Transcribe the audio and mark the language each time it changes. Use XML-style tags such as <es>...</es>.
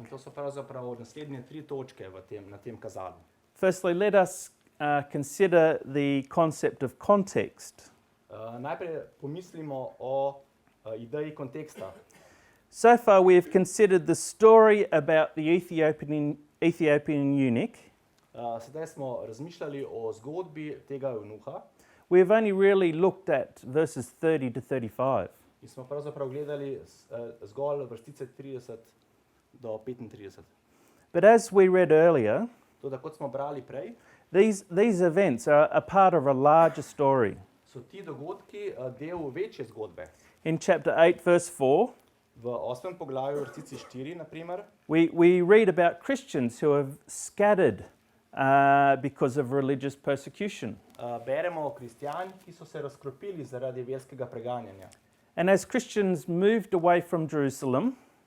<sl>In to so pravzaprav naslednje 3 točke na tem kazalu.</sl> <en>Firstly, let us consider the concept of context.</en> <sl>Najprej pomislimo o ideji konteksta.</sl> <en>So far, we have considered the story about the Ethiopian eunuch.</en> <sl>Sedaj smo razmišljali o zgodbi tega eunuha</sl> <en>We have only really looked at verses 30 to 35.</en> <sl>in smo pravzaprav gledali zgolj vrstice 30 do 35.</sl> <en>But as we read earlier,</en> <sl>Toda kot smo brali prej,</sl> <en>These events are a part of a larger story.</en> <sl>So ti dogodki del večje zgodbe.</sl> <en>In chapter 8, verse 4,</en> <sl>V 8. poglavju, vrstici 4, naprimer,</sl> <en>we read about Christians who have scattered because of religious persecution.</en> <sl>beremo o kristijanih, ki so se razkropili zaradi verskega preganjanja.</sl> <en>And as Christians moved away from Jerusalem,</en>